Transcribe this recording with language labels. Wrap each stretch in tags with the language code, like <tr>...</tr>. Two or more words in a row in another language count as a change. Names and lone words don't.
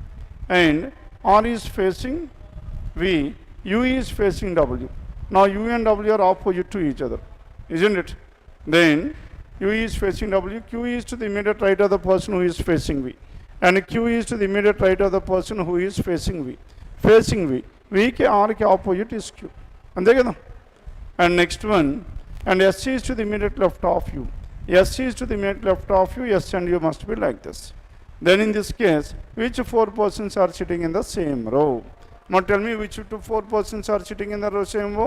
<en>And R is facing V, U is facing W. Now U and W are opposite to each other, isn't it? Then U is facing W, Q is to the immediate right of the person who is facing V. And Q is to the immediate right of the person who is facing V. Facing V. V ke R ke opposite is Q. And next one, and S is to the immediate left of U. S is to the immediate left of U, S and U must be like this. Then in this case, which 4 persons are sitting in the same row? Now tell me which 4 persons are sitting in the same row.</en>